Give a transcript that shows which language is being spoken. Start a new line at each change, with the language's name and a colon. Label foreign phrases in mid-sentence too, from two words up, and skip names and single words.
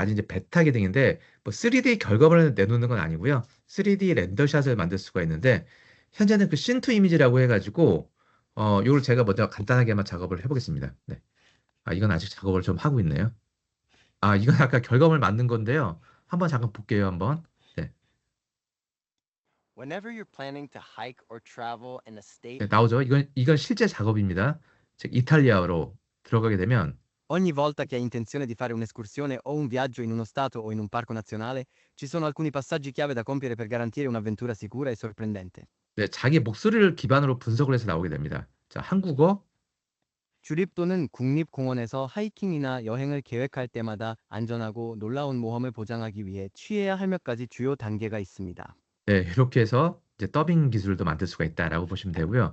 Korean: 아직 이제 베타 기능인데 뭐 3D 결과물을 내놓는 건 아니고요. 3D 렌더샷을 만들 수가 있는데 현재는 그 신2 이미지라고 해가지고 이걸 제가 먼저 간단하게만 작업을 해보겠습니다. 네. 아, 이건 아직 작업을 좀 하고 있네요. 아, 이건 아까 결과물 만든 건데요. 한번 잠깐 볼게요, 한번. 네.
English: Whenever you're planning to hike or travel in a state.
Korean: 네, 나오죠. 이건 실제 작업입니다. 즉 이탈리아로 들어가게 되면
Italian: Ogni volta che hai intenzione di fare un'escursione o un viaggio in uno stato o in un parco nazionale, ci sono alcuni passaggi chiave da compiere per garantire un'avventura sicura e sorprendente.
Korean: 네, 자기 목소리를 기반으로 분석을 해서 나오게 됩니다. 자, 한국어. 주립도는 국립공원에서 하이킹이나 여행을 계획할 때마다 안전하고 놀라운 모험을 보장하기 위해 취해야 할 몇 가지 주요 단계가 있습니다. 네, 이렇게 해서 이제 더빙 기술도 만들 수가 있다라고 보시면 되고요.